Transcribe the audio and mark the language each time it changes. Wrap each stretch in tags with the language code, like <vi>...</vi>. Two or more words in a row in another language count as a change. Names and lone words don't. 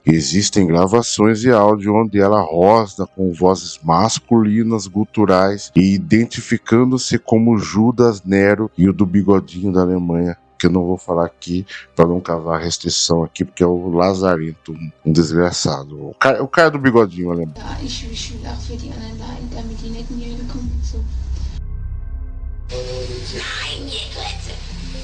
<pt>Existem gravações de áudio onde ela rosna com vozes masculinas guturais e identificando-se como Judas Nero e o do bigodinho da Alemanha, que eu não vou falar aqui para não cavar restrição aqui, porque é o Lazarento, um desgraçado. O cara do bigodinho alemão.</pt> <de>Ja, ich will auch für die anderen leiden, damit die netten hier kommen. So. Nein, ihr Grütze!</de>